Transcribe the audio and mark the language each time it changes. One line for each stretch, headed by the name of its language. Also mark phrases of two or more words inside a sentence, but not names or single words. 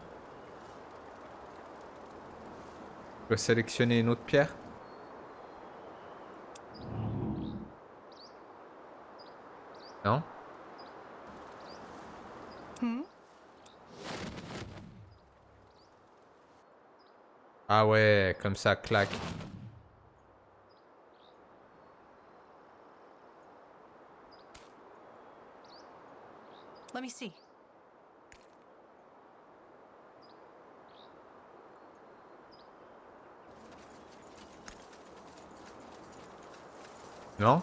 French: Je peux sélectionner une autre pierre? Non? Ah ouais, comme ça, clac.
English: Let me see.
French: Non?